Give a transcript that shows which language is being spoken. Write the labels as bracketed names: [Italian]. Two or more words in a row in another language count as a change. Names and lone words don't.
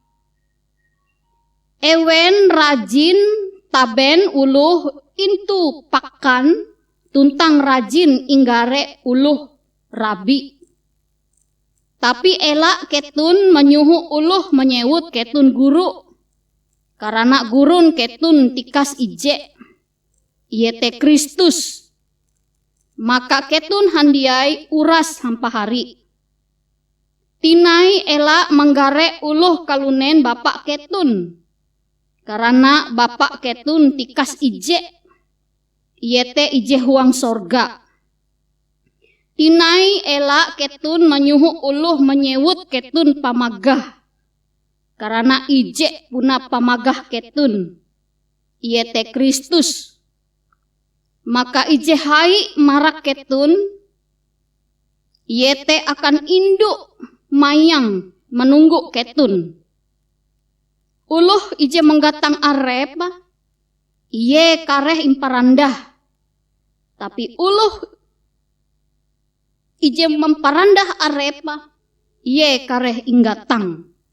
[Ngaju] Ewen rajin taben uluh intu pakan tuntang rajin inggare uluh rabi. Tapi elak ketun menyuhu uluh menyewut ketun guru. Karena gurun ketun tikas ije. Iete Kristus. Maka ketun handiai uras hampa hari. Tinai elak menggare uluh kalunen bapak ketun. Karena bapak ketun tikas ije. Iete ije huang sorga. Tinai elak ketun menyuhu uluh menyewut ketun pamagah. Karena ije puna pamagah ketun. Iete Kristus. Maka ije hai marak ketun. Iete akan induk mayang menunggu ketun. Uluh ije menggatang arep. Iye kareh imparandah. Tapi uluh ije memparandah arepa, Ye kareh inggatang.